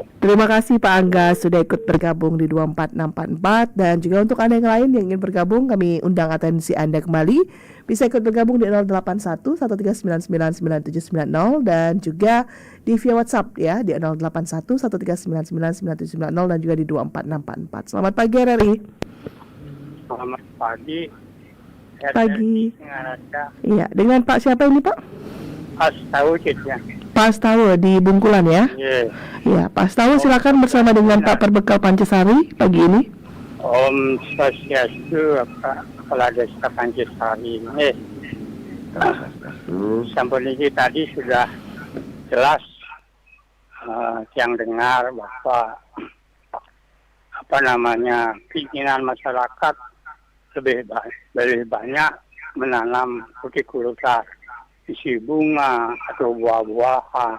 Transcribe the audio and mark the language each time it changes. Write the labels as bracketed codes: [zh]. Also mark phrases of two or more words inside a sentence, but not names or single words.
[id] Terima kasih Pak Angga sudah ikut bergabung di 24644 dan juga untuk Anda yang lain yang ingin bergabung kami undang atensi Anda kembali bisa ikut bergabung di 081 139999790 dan juga di via WhatsApp ya di 081 139999790 dan juga di 24644. Selamat pagi RRI. Selamat pagi. Pagi. Iya, dengan Pak siapa ini Pak? Astawa ya. Pak Astawa di Bungkulan ya? Iya. Iya, Pak Astawa silakan bersama dengan Pak Perbekal Pancasari pagi ini. Om Swastiastu, Kepala Desa Pancasari. Sampun ini tadi sudah jelas yang dengar bahwa keinginan masyarakat lebih banyak menanam hortikultura, isi bunga atau buah-buahan.